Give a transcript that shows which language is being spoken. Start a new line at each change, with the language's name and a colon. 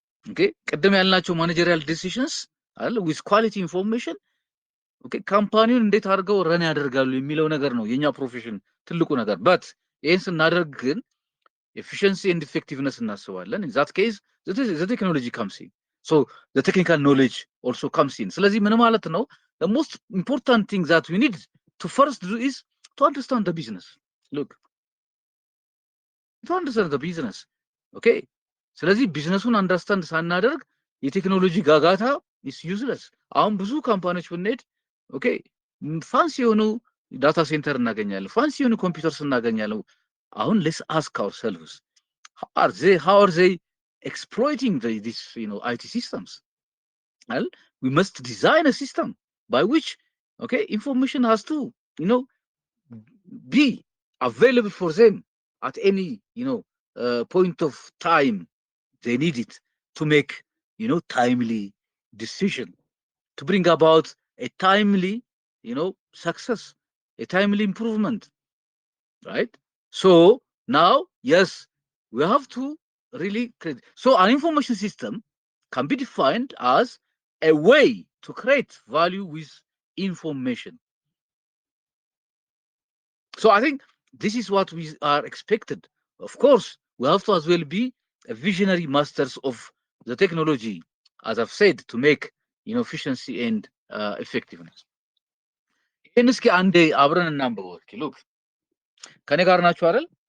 Amharic: okay, ቀደም ያልናቸው ማኔጀሪያል ዲሲዥንስ አለ
English: with quality information, okay,
Amharic: ካምፓኒውን እንዴት አድርገው ረን ያደርጋሉ የሚለው ነገር ነው የኛ ፕሮፌሽን ትልቁ ነገር።
English: but
Amharic: ይሄን ስናደርግ ግን
English: efficiency and effectiveness
Amharic: እናስባለን።
English: in that case the technology comes in, so the technical knowledge also comes in.
Amharic: ስለዚህ ምን ማለት ነው?
English: the most important thing that we need to first do is to understand the business. look, to understand the business, okay,
Amharic: ስለዚህ ቢዝነሱን አንደርስታንድ ሳናደርግ የቴክኖሎጂ ጋጋታ
English: is useless።
Amharic: አሁን ብዙ ካምፓኒዎች ብንሄድ ኦኬ ፋንሲ የሆኑ ዳታ ሴንተር እናገኛለን፣ ፋንሲ የሆኑ ኮምፒውተርስ እናገኛለን። አሁን
English: let's ask ourselves, how are they exploiting these IT systems? well, we must design a system by which okay information has to be available for them at any point of time they need it to make timely decision, to bring about a timely success, a timely improvement, right? So now, yes, we have to really create. So an information system can be defined as a way to create value with information. So I think this is what we are expected. Of course, we have to as well be a visionary masters of the technology, as I've said, to make efficiency and effectiveness.
Amharic: ይህን እስኪ አንዴ አብረን እናንብበው። እስኪ ሉክ ከኔ ጋር ናችሁ አይደል?